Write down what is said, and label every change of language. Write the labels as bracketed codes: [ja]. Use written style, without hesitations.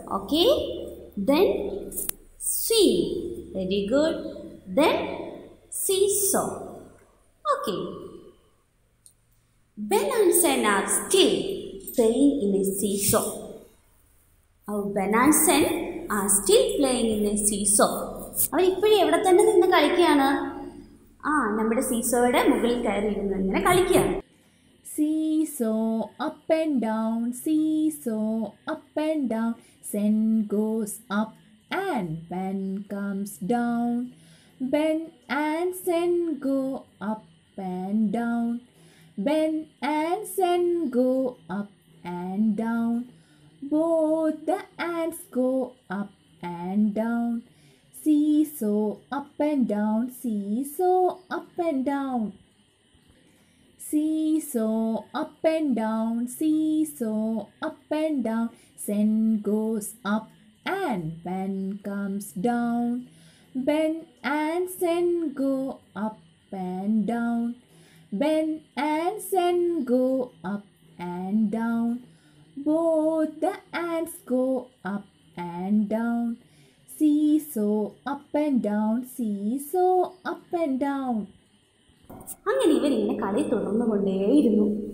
[en] Okay, then sea. Very good. Then seesaw. Okay. Ben and Sen are still playing in a seesaw. Our Ben and Sen are still playing in a seesaw. [ml] അവർ ഇപ്പോഴും എവിടെ തന്നെ നിന്ന് കളിക്കുകയാണ്? നമ്മുടെ സീസോയുടെ മുകളിൽ കയറി ഇരുന്ന് ഇങ്ങനെ കളിക്കുകയാണ്. [en] Seesaw up and down, seesaw up and down. Sen goes up and Ben comes down. Ben and Sen go up and down. Ben and Sen go up and down. Both the ants go up and down. Seesaw up and down, seesaw up and down. Seesaw up and down, seesaw up and down. Sen goes up and Ben comes down. Ben and Sen go up and down. Ben and Sen go up and down. Both the ants go up and down. Seesaw up and down, seesaw up and down. [ml] അങ്ങനെ ഇവരിങ്ങനെ കളി തുടർന്നുകൊണ്ടേയിരുന്നു.